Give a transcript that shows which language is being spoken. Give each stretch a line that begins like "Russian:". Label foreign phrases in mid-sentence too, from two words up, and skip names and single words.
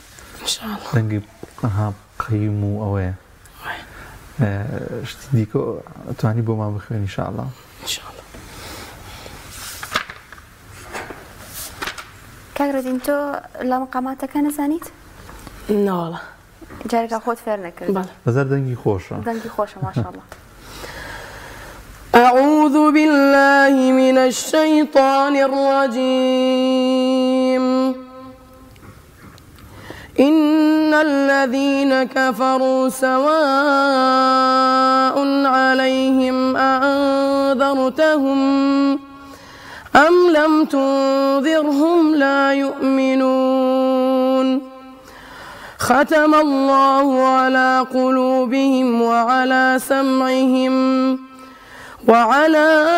Central Kurdish: دەنگی قەیم و ئەوەیە شتی دیکە توانی بۆمان بخوێن ئینشاءڵڵا. کاگرەدین تۆ لە مقاماتەکە نەزانیت؟ ناوەڵە جارێکا خۆت فێر نەکرد بەزار دەنگی خۆشە دەنگی خۆشە ماشاءالله.
Arabic: أعوذ بالله من الشيطان الرجيم إن الذين كفروا سواء عليهم أأنذرتهم أم لم تنذرهم لا يؤمنون ختم الله على قلوبهم وعلى سمعهم وعلى